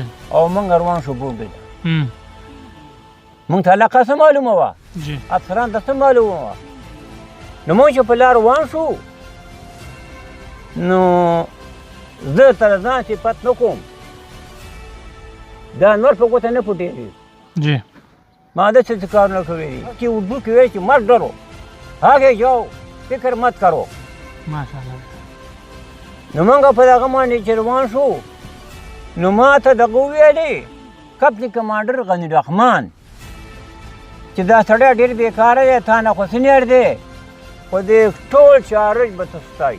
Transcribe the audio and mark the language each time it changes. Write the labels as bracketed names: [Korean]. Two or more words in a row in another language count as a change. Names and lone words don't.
[Pashto] او موږ روان شو بومبې ته موږ ته علاقه څه معلومه وه افسران ته څه معلومه وه نو موږ چې په لار روان شو نو زه تر ځان صفت نه کوم دا نور په ګوته نه پټېږي ما داسې څه کارونه کوي دي چې اردو کې وایي چې [Urdu] مت ډرو آگے جاؤ فکر مت کرو [Pashto] ماشاءالله نو موږ په دغه باندې چې روان شو نو ما ته دغه وویلې کپتن کمانډر غني رحمان چې دا سړی ډېر بېکاره دی تا نه خو سینیر دی خو دې ټول چارج به ته ستایي